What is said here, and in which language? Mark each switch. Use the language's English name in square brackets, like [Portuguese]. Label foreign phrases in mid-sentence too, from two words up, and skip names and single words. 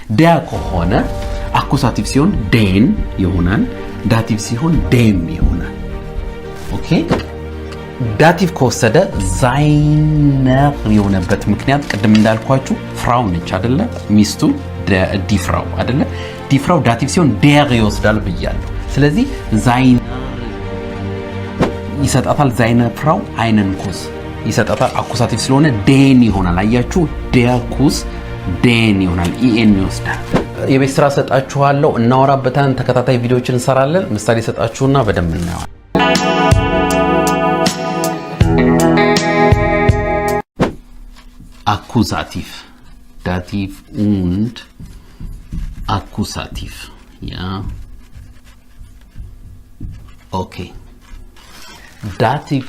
[Amharic] der ከሆነ አኩሳቲቭ ሲሆን den ይሆናል ዳቲቭ ሲሆን dem ይሆናል ኦኬ ዳቲቭ ከወሰደ seiner የሆነበት ምክንያት ቅድም እንዳልኳችሁ ፍራው ነች አይደለ ሚስቱ [German] die Frau [Amharic] አይደለ [German] die Frau [Amharic] ዳቲቭ ሲሆን der ይወስዳል ብያለሁ ስለዚህ seiner ይሰጣታል [German] seiner Frau einen Kuss [Amharic] ይሰጣታል አኩሳቲቭ ስለሆነ den ይሆናል አያችሁ [German] der Kuss [Amharic] den ይሆናል en ይወስዳል የቤት ስራ ሰጣችኋለሁ እናወራበታን ተከታታይ ቪዲዮዎችን እንሰራለን ምሳሌ ሰጣችሁና በደንብ እናያለን [German] Akkusativ Dativ und Akkusativ ja okay Dativ